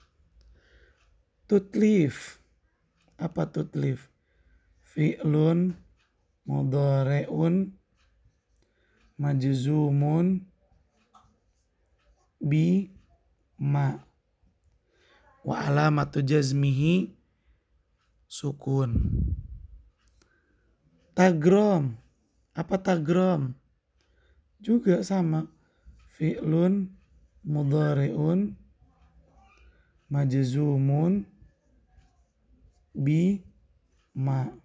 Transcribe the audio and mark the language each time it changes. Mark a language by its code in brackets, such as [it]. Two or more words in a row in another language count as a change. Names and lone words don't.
[id] Tutlif, apa tutlif? [ar] فعل مضارع مجزوم بما وعلامة جزمه سكون. [id] Tagrom, apa tagrom? Juga sama, [ar] فعل مضارع مجزوم بما.